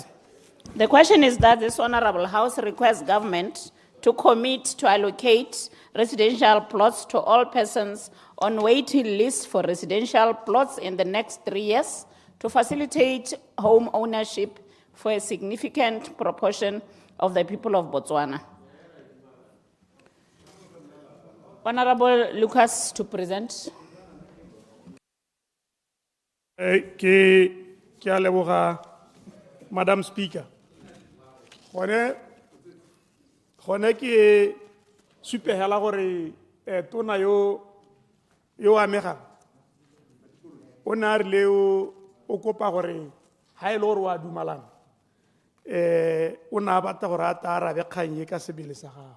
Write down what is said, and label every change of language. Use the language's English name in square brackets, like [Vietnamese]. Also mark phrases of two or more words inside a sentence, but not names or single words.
[English] The question is that this Honourable House requests government to commit to allocate residential plots to all persons on waiting lists for residential plots in the next 3 years to facilitate home ownership for a significant proportion of the people of Botswana. Honourable Lucas to present. [Tswana] Ke a leboga, [English] Madam Speaker. [Tswana] Gone ke supehela gore tona yo amega o na rile o kopa gore ha ile gore wa dumalana o na batla gore a ta arabe kgang e ka sebele sa